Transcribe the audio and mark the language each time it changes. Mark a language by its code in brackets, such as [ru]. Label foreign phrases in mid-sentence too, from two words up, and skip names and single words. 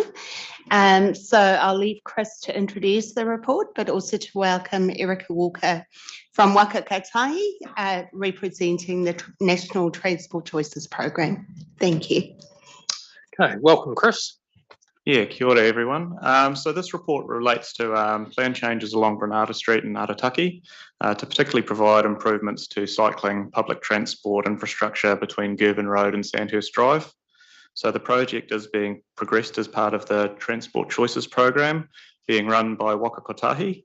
[en] So I'll leave Chris to introduce the report, but also to welcome Erica Walker from Waka Kotahi, representing the National Transport Choices Program. Thank you. Okay, welcome, Chris. Yeah, [mi] kia ora everyone. [en] So this report relates to plan changes along Granada Street in Arataki to particularly provide improvements to cycling public transport infrastructure between Girvan Road and Sandhurst Drive. So the project is being progressed as part of the Transport Choices program being run by Waka Kotahi.